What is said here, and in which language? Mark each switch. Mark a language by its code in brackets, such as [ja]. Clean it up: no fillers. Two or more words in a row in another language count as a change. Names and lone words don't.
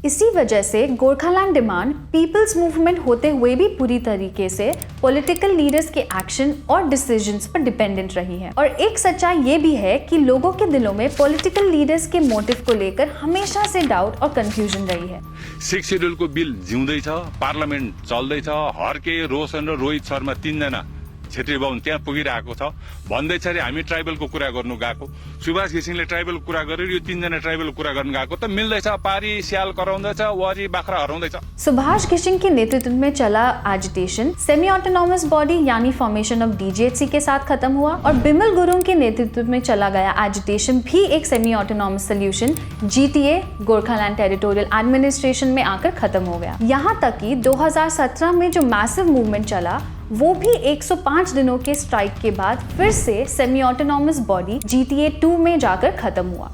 [hi] इसी वजह से [en] Gorkhaland demand peoples movement [hi] होते हुए भी पूरी तरीके से [en] political leaders [hi] के एक्शन और डिसीजंस पर डिपेंडेंट रही है। और एक सच्चाई ये भी है कि लोगों के दिलों में [en] political leaders [hi] के मोटिव को लेकर हमेशा से डाउट और कंफ्यूजन रही है। [ne] 6 शेड्युलको बिल जिउँदैछ, पार्लियामेन्ट चल्दैछ, हर्के, रोशन र रोहित शर्मा 3 जना क्षेत्रीय बाहुन त्यहाँ पुगिरहेको छ। भन्दैछ अरे हामी ट्राइबलको कुरा गर्नु गएको, सुभाष घिसिङले ट्राइबलको कुरा गरेर यो 3 जना ट्राइबलको कुरा गर्नु गएको त मिल्दैछ। पारी स्याल कराउँदैछ, वरी बाख्रा हराउँदैछ। [hi] सुभाष घिसिङ के नेतृत्व में चला एजिटेशन [en] semi autonomous body [hi] यानी [en] formation of DGHC [hi] के साथ खत्म हुआ और बिमल गुरुङ के नेतृत्व में चला गया एजिटेशन भी एक [en] semi autonomous solution GTA Gorkhaland Territorial Administration [hi] में आकर खत्म हो गया। यहाँ तक कि 2017 में जो [en] massive movement [hi] चला वो भी 105 दिनों के स्ट्राइक के बाद फिर से [en] semi autonomous body GTA 2 [hi] में जाकर खत्म हुआ।